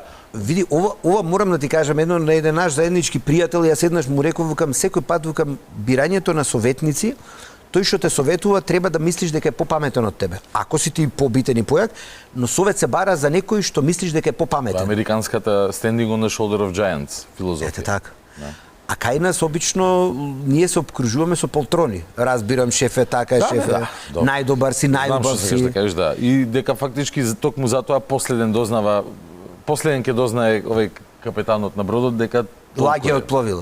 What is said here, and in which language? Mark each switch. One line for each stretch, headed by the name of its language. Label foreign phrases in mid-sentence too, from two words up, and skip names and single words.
Macedonian: види, ова морам да ти кажам, едно на еден наш заеднички пријател, јас еднаш му реков, секој пат бирањето на советници, тој што те советува треба да мислиш дека е попаметен од тебе. Ако си ти побитен и појак, но совет се бара за некој што мислиш дека е попаметен. Американската
English: standing on the shoulder of giants
Macedonian: филозофија. Ете така. А кај нас обично ние се обкружуваме со полтрони. Разбирам, шеф е така, шеф е најдобар си, најубав си. Знам што кажеш, да. И дека фактички токму затоа последен ќе дознае овој капетанот на бродот дека лагер отпловила.